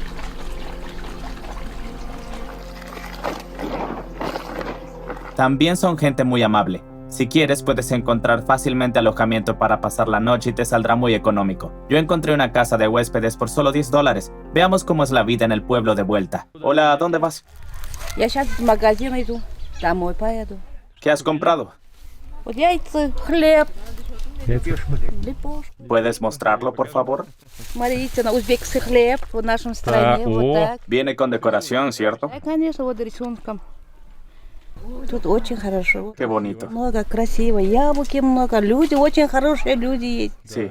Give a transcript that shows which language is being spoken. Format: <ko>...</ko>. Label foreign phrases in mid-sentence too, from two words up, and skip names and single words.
<es>También son gente muy amable. Si quieres, puedes encontrar fácilmente alojamiento para pasar la noche y te saldrá muy económico. Yo encontré una casa de huéspedes por solo $10. Veamos cómo es la vida en el pueblo de vuelta. Hola, ¿a dónde vas?</es> <ru>Я сейчас в магазин иду, домой поеду.</ru> <es>¿Qué has comprado?</es> <ru>Вот яйца, хлеб, лепешки.</ru> <es>¿Puedes mostrarlo, por favor?</es> <ru>Смотрите, на узбекский хлеб в нашем стране, вот так.</ru> <es>Viene con decoración, ¿cierto?</es> <ru>Да, конечно, вот рисунком. Тут очень хорошо.</ru> <es>Qué bonito.</es> <ru>Много красиво, яблоки много, люди, очень хорошие люди есть.</ru> <es>Sí.</es>